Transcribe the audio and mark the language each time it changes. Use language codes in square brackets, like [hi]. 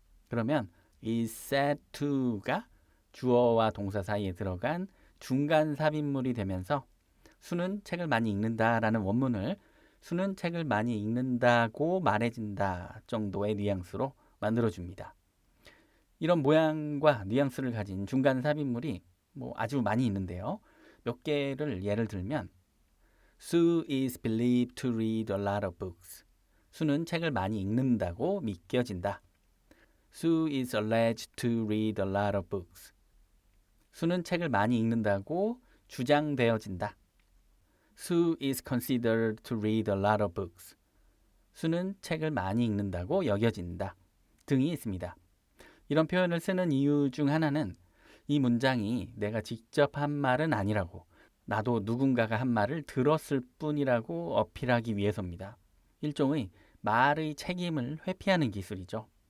[ko] 그러면 is said to가 주어와 동사 사이에 들어간 중간 삽입물이 되면서 수는 책을 많이 읽는다라는 원문을 수는 책을 많이 읽는다고 말해진다 정도의 뉘앙스로 만들어줍니다. 이런 모양과 뉘앙스를 가진 중간 삽입물이 아주 많이 있는데요. 몇 개를 예를 들면 [en] Sue is believed to read a lot of books. [ko] 수는 책을 많이 읽는다고 믿겨진다. [en] Sue is alleged to read a lot of books. [ko] 수는 책을 많이 읽는다고 주장되어진다. [en] Sue is considered to read a lot of books. [ko] 수는 책을 많이 읽는다고 여겨진다. 등이 있습니다. 이런 표현을 쓰는 이유 중 하나는 이 문장이 내가 직접 한 말은 아니라고, 나도 누군가가 한 말을 들었을 뿐이라고 어필하기 위해서입니다. 일종의 말의 책임을 회피하는 기술이죠.